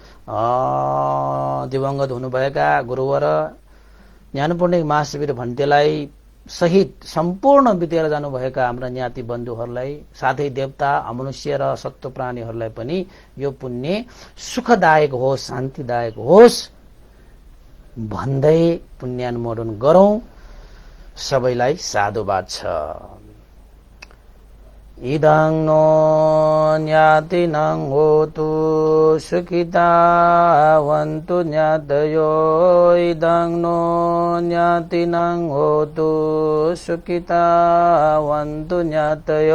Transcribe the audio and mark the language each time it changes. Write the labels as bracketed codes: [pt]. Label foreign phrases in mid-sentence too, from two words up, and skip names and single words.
[ne] दिवंगत हुनुभएका गुरुवर ज्ञानपूर्णिक महाशिविर भन्तेलाई सहित सम्पूर्ण बितेर जानुभएका हाम्रा ज्ञाति बन्धुहरूलाई, साथै देवता, अमनुष्य र सत्व प्राणीहरूलाई पनि यो पुण्य सुखदायक होस्, शान्तिदायक होस् भन्दै पुण्यानुमोदन गरौं। सबैलाई साधुवाद छ। [pi] इदं नो ज्ञातिनं होतु सुखितावन्तु ज्ञातयो। इदं नो ज्ञातिनं होतु सुखितावन्तु ज्ञातयो।